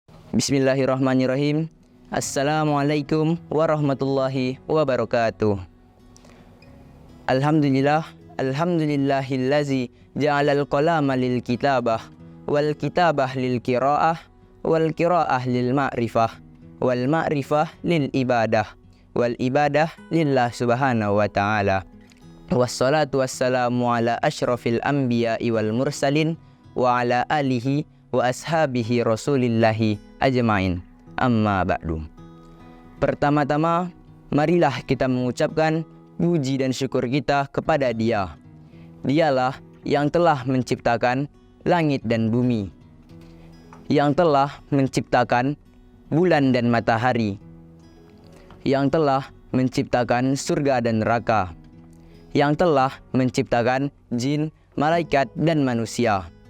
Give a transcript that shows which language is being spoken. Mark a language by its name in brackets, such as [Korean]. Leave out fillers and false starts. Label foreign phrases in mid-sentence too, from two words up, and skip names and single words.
[Arabic] بسم الله الرحمن الرحيم السلام عليكم ورحمة الله وبركاته. الحمد لله الذي جعل القلم للكتابة والكتابة للقراءة والقراءة للمعرفة والمعرفة للعبادة والعبادة لله سبحانه وتعالى. والصلاة والسلام على أشرف الأنبياء والمرسلين وعلى آله وأصحابه رسول الله أجمعين. أما بعد. [Indonesian] Pertama-tama, marilah kita mengucapkan puji dan syukur kita kepada Dia. Dialah yang telah menciptakan langit dan bumi, yang telah menciptakan bulan dan matahari, yang telah menciptakan surga dan neraka, yang telah menciptakan jin, malaikat dan manusia.